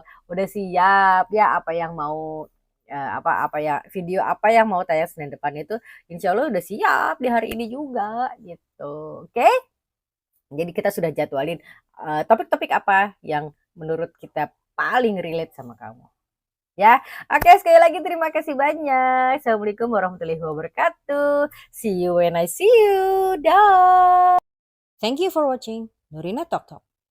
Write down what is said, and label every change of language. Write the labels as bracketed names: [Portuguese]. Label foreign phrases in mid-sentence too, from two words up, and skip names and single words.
[Indonesian] Udah siap ya apa yang mau apa ya video apa yang mau tayang Senin depan itu, [Arabic] إن شاء الله [Indonesian] udah siap di hari ini juga gitu. Oke? Jadi kita sudah jadwalin topik-topik apa yang menurut kita paling relate sama kamu. Ya, oke, sekali lagi terima kasih banyak. [Arabic] السلام عليكم ورحمة الله وبركاته. [English] See you when I see you. Dah. Thank you for watching Nurina Talk Talk.